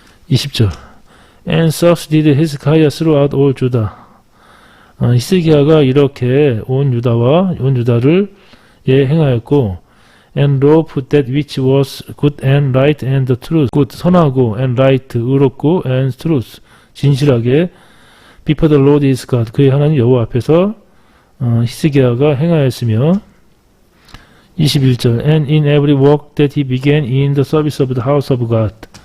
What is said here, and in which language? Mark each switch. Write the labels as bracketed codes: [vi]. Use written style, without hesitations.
[en] 20절 And such did Hezekiah throughout all Judah. [ko] 히스기야가 이렇게 온 유다를 행하였고 [en] and wrote that which was good and right and the truth. good, [ko] 선하고, [en] and right, [ko] 의롭고, [en] and truth, [ko] 진실하게, [en] before the Lord his God, [ko] 그의 하나님 여호와 앞에서 히스기야가 행하였으며 [en] 21절 and in every work that he began in the service of the house of God.